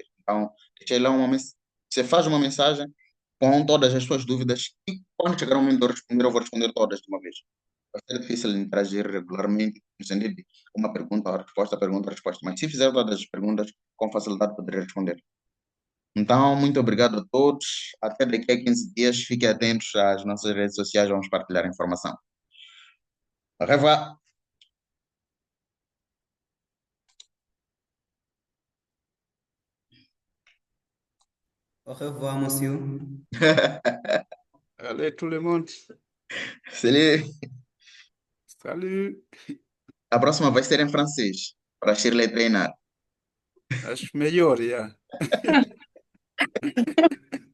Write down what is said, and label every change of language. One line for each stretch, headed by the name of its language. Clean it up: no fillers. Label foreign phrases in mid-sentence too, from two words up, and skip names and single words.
Portuguese: Então, deixei lá uma mensagem. Você faz uma mensagem com todas as suas dúvidas e quando chegar o momento de eu responder, eu vou responder todas de uma vez. Vai ser difícil interagir regularmente, no sentido de uma pergunta, resposta. Mas se fizer todas as perguntas, com facilidade poderei responder. Então, muito obrigado a todos. Até daqui a 15 dias. Fiquem atentos às nossas redes sociais, vamos partilhar informação.
French: Au revoir. Au revoir, monsieur. Allez, tout le monde. Salut. Salut.
Portuguese: A próxima vai ser em francês, para a Shirley treinar. Acho melhor, já.